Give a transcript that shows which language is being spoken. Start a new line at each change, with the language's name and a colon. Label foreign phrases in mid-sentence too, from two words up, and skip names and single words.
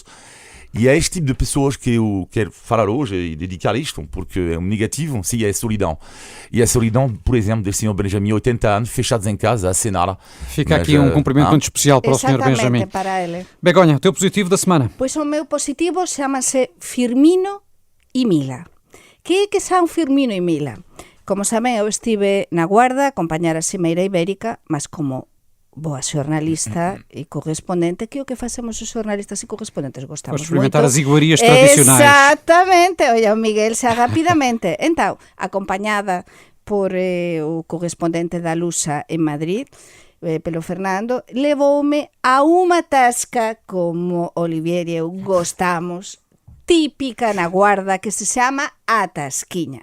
Portuguese: E é este tipo de pessoas que eu quero falar hoje e dedicar isto, porque é um negativo, sim, é a solidão. E a solidão, por exemplo, desse senhor Benjamin, 80 anos, fechados em casa, a cenar. Fica aqui um cumprimento muito especial para o senhor Benjamin. Para ele. Begonha, o teu positivo da semana? Pois o meu positivo chama-se Firmino e Mila. Que são Firmino e Mila?
Galician: Como saben, eu estive na Guarda a acompañar a Cimeira Ibérica, mas como boa xornalista e correspondente, que é o que facemos os xornalistas e correspondentes, gostamos moito.
Portuguese: Experimentar as iguarias tradicionais.
Galician: Exatamente, olha, o Miguel xa rapidamente. Então, acompañada por o correspondente da Lusa en Madrid, pelo Fernando, levoume a unha tasca como Olivier e eu gostamos, típica na Guarda, que se chama a tasquiña.